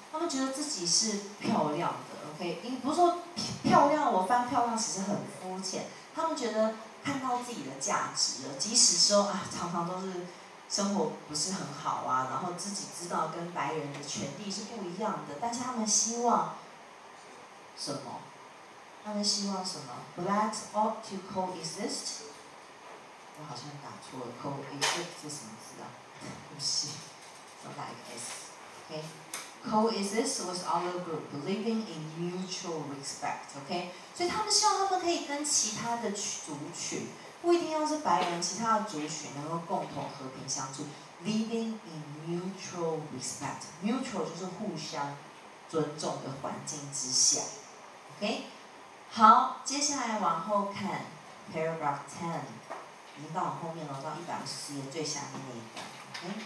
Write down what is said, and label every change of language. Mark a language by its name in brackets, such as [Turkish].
[Chinese] 他们觉得自己是漂亮的 ，OK？ 你不是说漂亮，我翻漂亮其实很肤浅。他们觉得看到自己的价值了，即使说常常都是生活不是很好啊，然后自己知道跟白人的权利是不一样的，但是他们希望什么？他们希望什么 ？ [English] Blacks ought to coexist。 [Chinese] 我好像打错了 ，coexist 是什么字啊？不是，少打一个 s， [English] OK？Coexist with other group, living in mutual respect，OK？ [Chinese] 所以他们希望他们可以跟其他的族群，不一定要是白人，其他的族群能够共同和平相处 ， [English] living in mutual respect， [Chinese] mutual 就是互相尊重的环境之下 ，OK？好，接下来往后看 ，paragraph 10。已经到我后面了，到150页最下面那一段 ，OK。